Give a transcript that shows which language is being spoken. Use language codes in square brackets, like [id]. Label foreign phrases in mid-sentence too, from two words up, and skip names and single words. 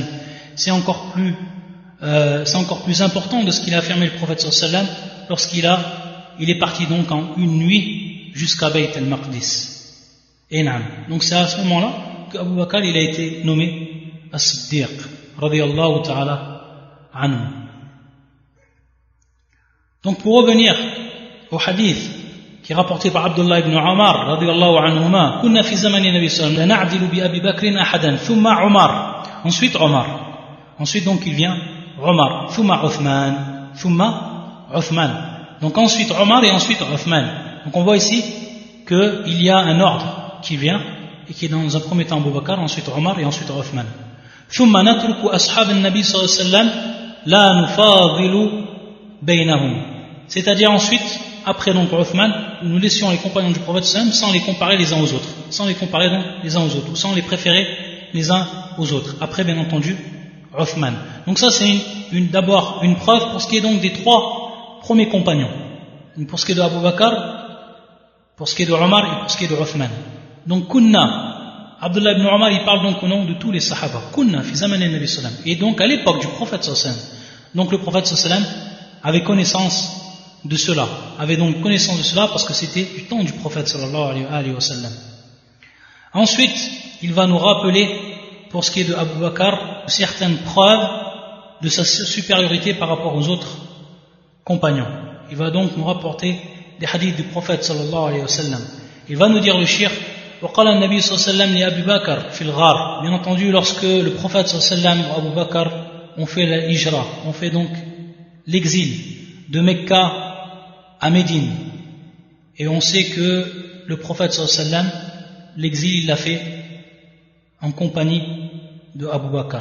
[fr] C'est encore plus important de ce qu'il a affirmé le prophète [ar] صلى الله عليه وسلم [fr] lorsqu'il est parti donc en une nuit jusqu'à Bayt al-Maqdis. Et naam. Donc c'est à ce moment-là qu'Abu Bakr il a été nommé as-Siddiq [ar] رضي الله تعالى عنه. [fr] Donc pour revenir au hadith qui est rapporté par [ar] Abdullah ibn Umar رضي الله عنهما، كنا في زمن النبي صلى الله عليه وسلم لا نعدل بأبي بكر أحدا ثم عمر, [fr] ensuite donc il vient Umar, [ar] ثم عثمان, [fr] donc ensuite Umar et ensuite Uthman. Donc on voit ici qu'il y a un ordre qui vient et qui est dans un premier temps Abu Bakr, ensuite Umar et ensuite Uthman. [ar] ثم نترك أصحاب النبي صلى الله عليه وسلم لا نفاضل بينهم, [fr] c'est-à-dire ensuite après donc Uthman nous laissions les compagnons du prophète sallam sans les comparer les uns aux autres, ou sans les préférer les uns aux autres, après bien entendu Uthman. Donc ça c'est d'abord une preuve pour ce qui est donc des trois premiers compagnons, pour ce qui est de Abu Bakr, pour ce qui est de Omar et pour ce qui est de Uthman. Donc kunna, Abdullah ibn Omar il parle donc au nom de tous les sahaba, [ar] كنا في زمن النبي [fr] sallam, et donc à l'époque du prophète sallam. Donc le prophète sallam avait connaissance de cela, parce que c'était du temps du prophète [ar] صلى الله عليه وسلم. [fr] Ensuite il va nous rappeler pour ce qui est de Abu Bakr certaines preuves de sa supériorité par rapport aux autres compagnons. Il va donc nous rapporter des hadiths du prophète [ar] صلى الله عليه وسلم. [fr] Il va nous dire le shir [ar] وقال النبي صلى الله عليه وسلم لأبي بكر في الغار. [fr] Bien entendu lorsque le prophète [ar] صلى الله عليه وسلم [fr] ou Abu Bakr ont fait la hijra, ont fait donc l'exil de Mecca à Médine, et on sait que le prophète [ar] صلى الله عليه وسلم [fr] l'exil il l'a fait en compagnie de Abu Bakr.